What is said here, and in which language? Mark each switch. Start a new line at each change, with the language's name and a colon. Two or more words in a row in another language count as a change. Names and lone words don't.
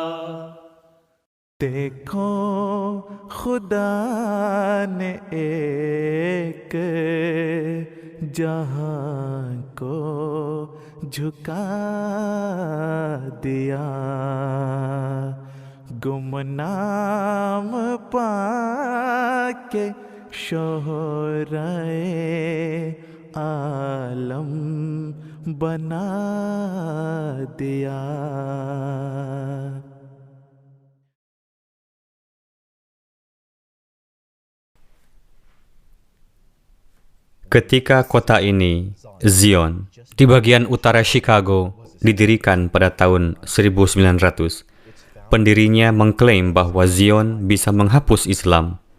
Urdu: دیکھو خدا نے ایک جہاں کو جھکا دیا، گمنام پا کے شہرۂ عالم بنا دیا.
Indonesian: Ketika kota ini, Zion, di bagian utara Chicago, didirikan pada tahun 1900, pendirinya mengklaim bahwa Zion bisa menghapus Islam.